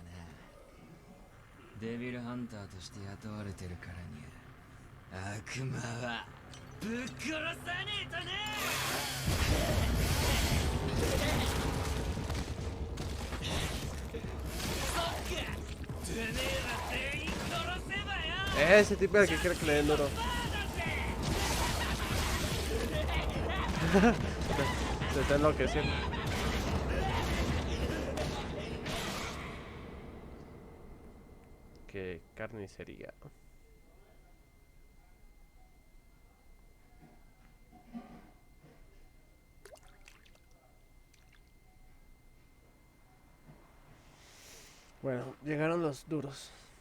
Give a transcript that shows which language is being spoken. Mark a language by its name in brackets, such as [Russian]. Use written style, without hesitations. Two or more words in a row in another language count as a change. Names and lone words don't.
[Japanese] デビルハンターとして雇われてるからには悪魔はぶっ殺さねえとね。そっか、てめえら全員殺せばよ。 [Spanish] Ese tipo es el que quiere que le den duro. Se está enloqueciendo. Qué carnicería. Bueno, llegaron los duros.